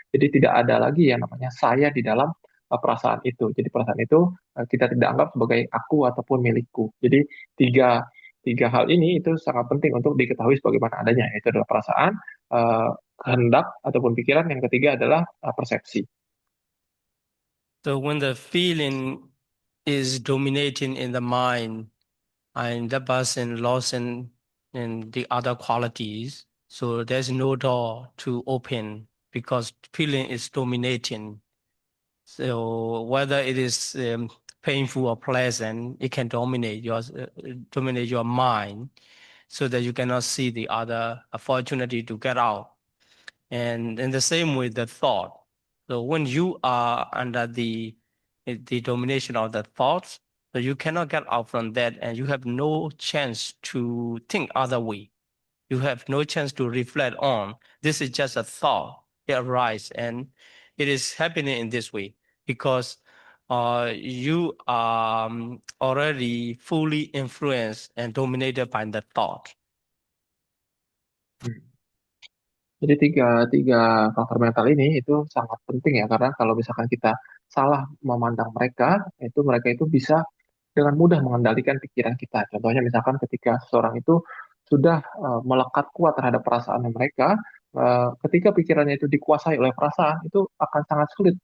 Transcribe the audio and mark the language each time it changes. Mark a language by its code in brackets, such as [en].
[id] Jadi tidak ada lagi yang namanya saya di dalam perasaan itu. Jadi perasaan itu kita tidak anggap sebagai aku ataupun milikku. Jadi tiga tiga hal ini itu sangat penting untuk diketahui sebagaimana adanya. Yaitu adalah perasaan, kehendak ataupun pikiran. Yang ketiga adalah persepsi. [en] So when the feeling is dominating in the mind and the person lost in the other qualities, so there's no door to open because feeling is dominating. So whether it is painful or pleasant, it can dominate your mind, so that you cannot see the other opportunity to get out. And in the same way, the thought. So when you are under the domination of the thoughts, so you cannot get out from that, and you have no chance to think other way. You have no chance to reflect on. This is just a thought. It arises, and it is happening in this way because you are already fully influenced and dominated by the thought. Hmm. [id] Jadi tiga, tiga faktor mental ini itu sangat penting ya, karena kalau misalkan kita salah memandang mereka, itu mereka itu bisa dengan mudah mengendalikan pikiran kita. Contohnya misalkan ketika seseorang itu sudah melekat kuat terhadap perasaan mereka, ketika pikirannya itu dikuasai oleh perasaan, itu akan sangat sulit.